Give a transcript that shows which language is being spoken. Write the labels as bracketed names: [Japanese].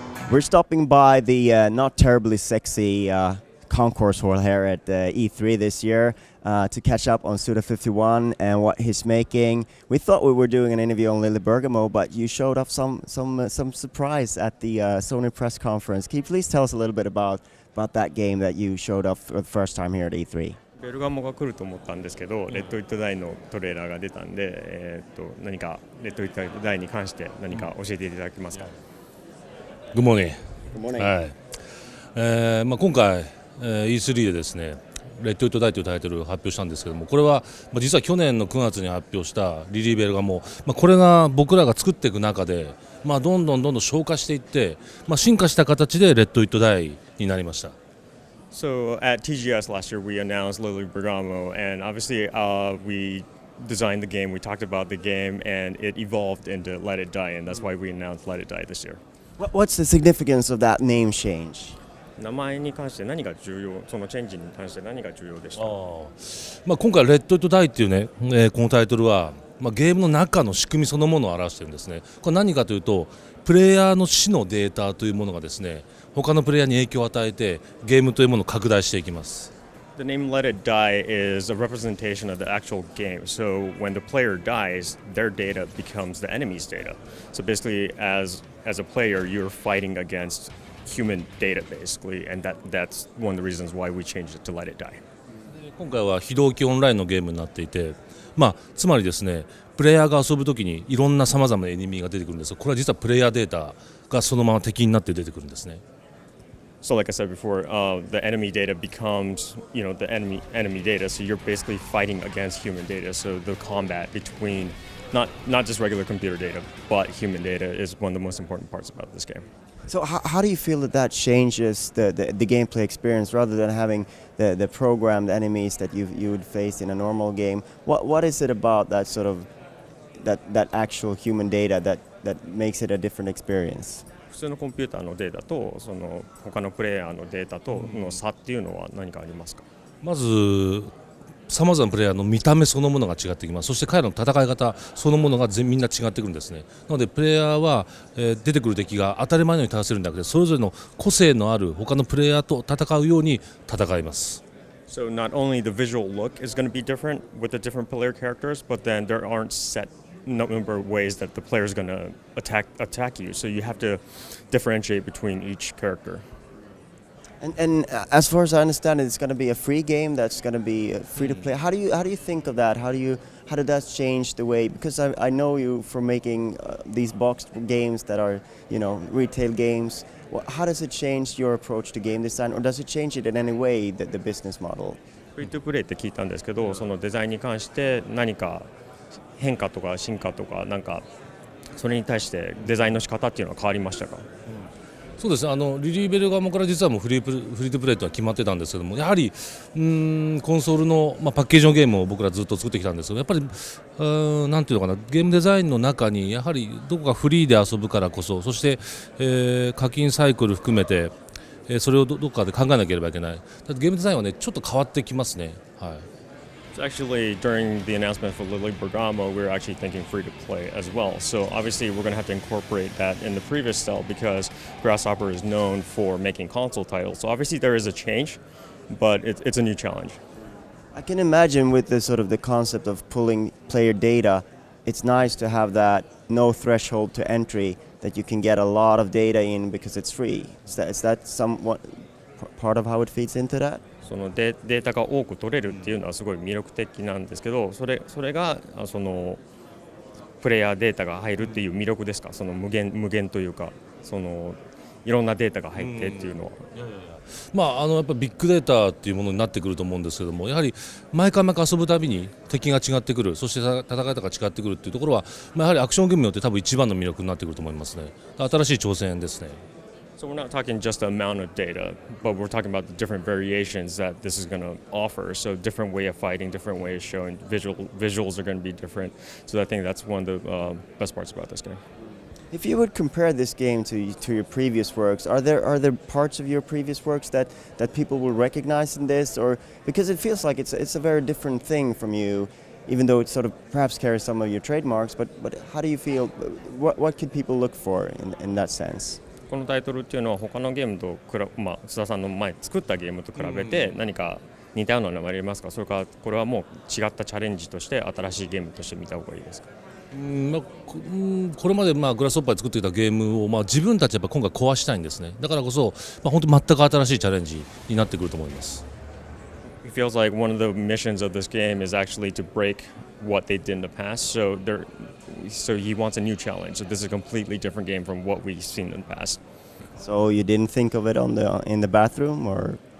[English] We're stopping by the not terribly sexy concourse hall here at E3 this year to catch up on Suda51 and what he's making. We thought we were doing an interview on Lily Bergamo, but you showed off some surprise at the Sony press conference. Can you please tell us a little bit about that game that you showed off for the first time here at E3? [Japanese] ベルガモが来ると思ったんですけど、レッド・イット・ダイのトレーラーが出たんで、何かレッド・イット・ダイに関して何か教えていただけますか。 [English] Good morning. Good morning. [Japanese] はい。今回、E3 でですね、レッド・イット・ダイというタイトルを発表したんですけども、これは、実は去年の9月に発表したリリー・ベルガモ、これが僕らが作っていく中で、どんどん消化していって、進化した形でレッド・イット・ダイになりました。 [English] So at TGS last year, we announced Lily Bergamo, and obviously we designed the game, we talked about the game, and it evolved into Let It Die, and that's why we announced Let It Die this year. What's the significance of that name change? [Japanese] 名前に関して何が重要、そのチェンジに関して何が重要でした？今回レッド・イット・ダイっていうね、このタイトルは、ゲームの中の仕組みそのものを表しているんですね。これ何かというと、プレイヤーの死のデータというものがですね、他のプレイヤーに影響を与えてゲームというものを拡大していきます。 [English] The name Let It Die is a representation of the actual game. So when the player dies, their data becomes the enemy's data. So basically, as a player, you're fighting against human data basically, and that's one of the reasons why we changed it to Let It Die. [Japanese] 今回は非同期オンラインのゲームになっていて、つまりですね、プレイヤーが遊ぶときにいろんなさまざまなエニミーが出てくるんですが、これは実はプレイヤーデータがそのまま敵になって出てくるんですね。 [English] So like I said before, the enemy data becomes, the enemy data. So you're basically fighting against human data. So the combat between not just regular computer data, but human data is one of the most important parts about this game. So how do you feel that changes the gameplay experience rather than having the programmed enemies that you would face in a normal game? What is it about that sort of that actual human data that makes it a different experience? [Japanese] 普通のコンピューターのデータとその他のプレイヤーのデータとの差っていうのは何かありますか？まずさまざまなプレイヤーの見た目そのものが違ってきます。そして彼らの戦い方そのものがみんな違ってくるんですね。なのでプレイヤーは、出てくる敵が当たり前のように倒せるんだけど、それぞれの個性のある他のプレイヤーと戦うように戦います。 [English] So not only the visual look is going to be different with the different player characters, but then there aren't set number of ways that the player is going to attack you. So you have to differentiate between each character. And as far as I understand it, it's going to be a free game that's going to be free to play. How do you think of that? How did that change the way? Because I know you from making these boxed games that are retail games. How does it change your approach to game design, or does it change it in any way the business model? [Japanese] フリートゥプレイって聞いたんですけど、そのデザインに関して何か変化とか進化とかなんかそれに対してデザインの仕方っていうのは変わりましたか？そうですね、リリー・ベルガモから実はもうフリートゥプレイとは決まってたんですけども、やはりコンソールの、パッケージのゲームを僕らずっと作ってきたんですけど、やっぱりなんていうのかな、ゲームデザインの中にやはりどこかフリーで遊ぶからこそ、そして、課金サイクル含めて、それをどこかで考えなければいけない。だってゲームデザインはねちょっと変わってきますね。はい。 [English] So actually, during the announcement for Lily Bergamo, we were actually thinking free to play as well. So obviously, we're going to have to incorporate that in the previous cell because Grasshopper is known for making console titles. So obviously, there is a change, but it's a new challenge. I can imagine with the concept of pulling player data, it's nice to have that no threshold to entry that you can get a lot of data in because it's free. Is that somewhat part of how it feeds into that? [Japanese] そのデータが多く取れるっていうのはすごい魅力的なんですけど、それがそのプレイヤーデータが入るっていう魅力ですか？その無限というか、そのいろんなデータが入ってっていうのは。やっぱりビッグデータっていうものになってくると思うんですけども、やはり毎回遊ぶたびに敵が違ってくる、そして戦い方が違ってくるっていうところは、やはりアクションゲームによって多分一番の魅力になってくると思いますね。新しい挑戦ですね。 [English] So we're not talking just the amount of data, but we're talking about the different variations that this is going to offer. So different way of fighting, different way of showing, visuals are going to be different. So I think that's one of the best parts about this game. If you would compare this game to your previous works, are there parts of your previous works that people will recognize in this, or because it feels like it's a very different thing from you, even though it sort of perhaps carries some of your trademarks. But how do you feel? What could people look for in that sense? [Japanese] このタイトルっていうのは他のゲームと須田さんの前作ったゲームと比べて何か似たようなのがありますか？それからこれはもう違ったチャレンジとして新しいゲームとして見た方がいいですか？これまでグラスホッパーで作ってきたゲームを自分たちやっぱ今回壊したいんですね。だからこそ本当全く新しいチャレンジになってくると思います。 [English] It feels like one of the missions of this game is actually to break what they did in the past. So he wants a new challenge. So this is a completely different game from what we've seen in the past. So you didn't think of it in the bathroom, or?